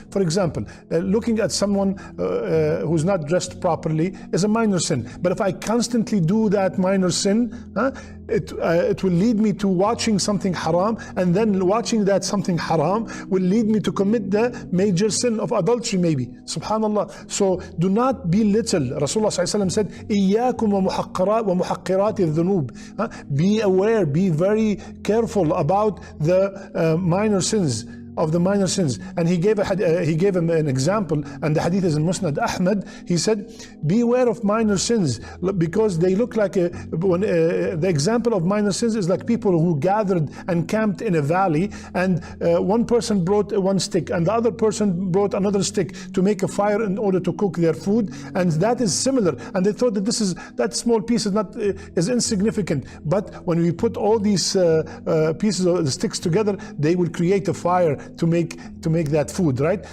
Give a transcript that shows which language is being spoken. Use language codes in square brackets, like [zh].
[en] For example, looking at someone who's not dressed properly is a minor sin, but if I constantly do that minor sin, it will lead me to watching something haram, and then watching that something haram will lead me to commit the major sin of adultery maybe. SubhanAllah. So do not belittle. [ar] Rasulullah said, إِيَّاكُمْ وَمُحَقِّرَاتِ الذُّنُوب. [en] Be aware, be very careful about the minor sins. And he gave him an example, and the hadith is in Musnad Ahmad. He said, beware of minor sins, because they look like the example of minor sins is like people who gathered and camped in a valley, and one person brought one stick and the other person brought another stick to make a fire in order to cook their food, and that is similar, and they thought that that small piece is insignificant, but when we put all these pieces of the sticks together, they will create a fire to make that food, right?